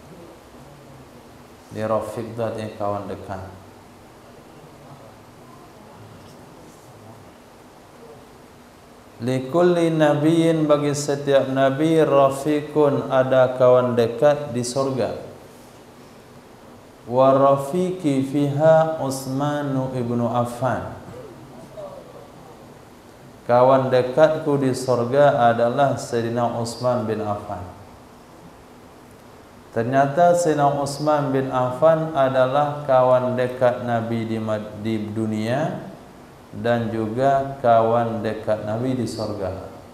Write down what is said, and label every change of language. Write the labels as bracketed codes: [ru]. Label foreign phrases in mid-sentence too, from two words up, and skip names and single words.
[id] Di rafiq itu artinya kawan dekat. [ar] لكل نبي, [id] bagi setiap nabi rafiqun, ada kawan dekat di surga. [ar] ورفيقي فيها عثمان بن عفان. [id] Kawan dekatku di surga adalah Sayyidina Utsman bin Affan. Ternyata Sayyidina Utsman bin Affan adalah kawan dekat Nabi di dunia dan juga kawan dekat Nabi di surga.